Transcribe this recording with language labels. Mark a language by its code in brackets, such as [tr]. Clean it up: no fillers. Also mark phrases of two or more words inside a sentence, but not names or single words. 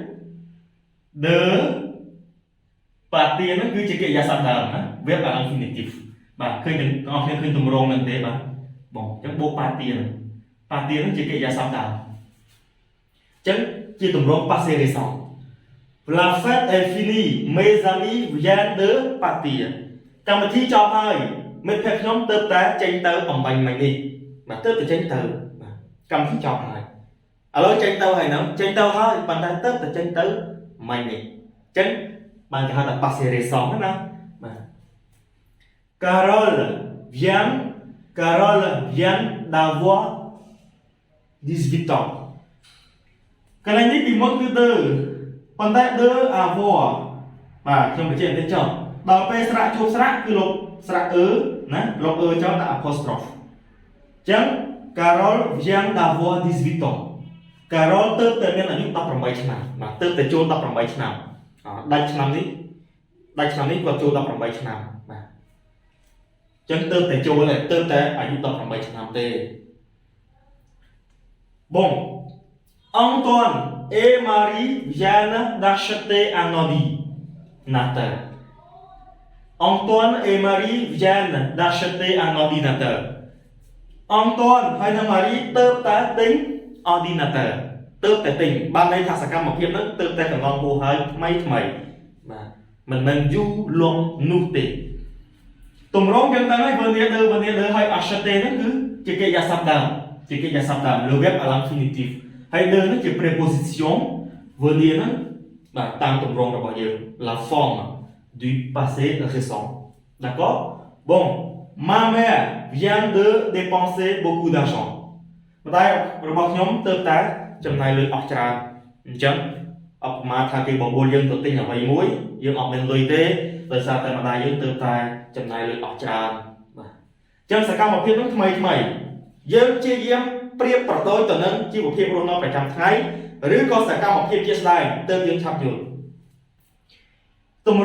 [fr] de partir [km] ហ្នឹងគឺជាកិរិយាសព្ទដើមណា [fr] verbe à l'infinitif [km] បាទឃើញទាំងបងប្អូនឃើញទម្រង់ហ្នឹងទេបាទបងអញ្ចឹងបូ ក partir ហ្នឹងជាកិរិយាសព្ទដើមអញ្ចឹងជាទម្រង់ [fr] passé récent la fête est finie mes amis viennent de partir [km] កម្មវិធីចប់ហើយមិត្តភក្តិខ្ញុំទើបតែចេញទៅអំបញ្ញមិញនេះបាទទើបតែចេញទៅបាទកម្មវិធីចប់ហើយឥឡូវចេញទៅហើយហ្នឹងចេញទៅហើយប៉ុន្តែទើបតែចេញទៅមិញនេះអញ្ចឹងបានគេហៅថា [fr] passé récent [km] ណាបាទ [fr] Carole vient d'avoir 18 ans [km] កន្លែងនេះពីមុនគឺ de ប៉ុន្តែ [fr] de avoir [km] បាទខ្ញុំបញ្ជាក់បន្តិចចុះដល់ពេលស្រៈជួបស្រៈគឺលុបស្រៈណាលុបចុះដាក់ apostrophe អញ្ចឹង [fr] Carole vient d'avoir 18 ans [km] Carole ទើបតែមានអាយុ18ឆ្នាំបាទទើបតែចូល18ឆ្នាំដាច់ឆ្នាំនេះគាត់ចូល18ឆ្នាំបាទ ចឹងទៅតែចូលទៅតែអាយុ18ឆ្នាំទេបង [fr] Antoine et Marie viennent d'acheter un ordinateur. Antoine et Marie viennent d'acheter un ordinateur. [km] Antoine ហើយនិង Marie ទៅតែទិញ ordinateur ទៅតែទិញបានន័យថាសកម្មភាពហ្នឹងទៅតែកន្លងហួសហើយថ្មីបាទមិនមែនយូរលងនោះទេទម្រង់យើងដឹងហើយ [fr] venir de [km] ហើយ acheter ហ្នឹងគឺជាកិរិយាសព្ទដើម [fr] le verbe à l'infinitif [km] ហើយ de ហ្នឹងជា [fr] préposition venir [km] ហ្នឹងបាទតាមទម្រង់ របស់យើង [fr] la forme du passé récent d'accord bon ma mère vient de dépenser beaucoup d'argent [km] ម្ដាយរបស់ខ្ញុំទៅតែចំណាយលុយអស់ច្រើនអញ្ចឹងអបមាថាគេបបួលយើងទៅទិញអ្វីមួយយើងអត់មានលុយទេដោយសារតែម្ដាយយើងទៅតែចំ ណាយលុយអស់ច្រើនបាទអញ្ចឹងសកម្មភាពនោះថ្មីយើងព្យាយាមប្រៀបប្រដូចទៅនឹងជីវភាពរស់នៅប្រចាំថ្ងៃឬក៏សកម្មភាពជាស្ដែងទើបយើងឆាប់យល់ទម្រ